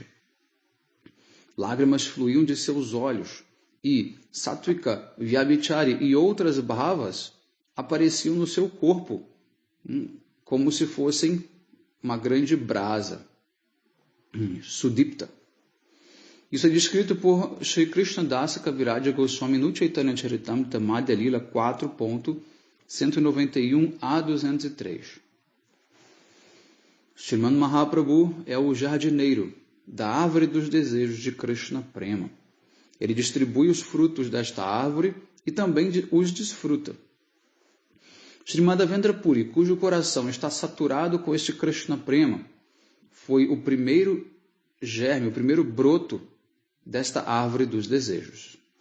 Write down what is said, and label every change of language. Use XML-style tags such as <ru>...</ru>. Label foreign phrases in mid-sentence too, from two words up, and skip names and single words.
<pt>Lágrimas fluíam de seus olhos e Satvika, Vyabhichari e outras bhavas apareciam no seu corpo, como se fossem uma grande brasa, Sudipta. Isso é descrito por Sri Krishna Dasa Kaviraja Goswami no Chaitanya Charitamrita Madhya Lila 4.191 a 203. Srimad Mahaprabhu é o jardineiro da árvore dos desejos de Krishna Prema. Ele distribui os frutos desta árvore e também os desfruta. Sri Madhavendra Puri, cujo coração está saturado com este Krishna Prema, foi o primeiro germe, o primeiro broto desta árvore dos desejos.</pt>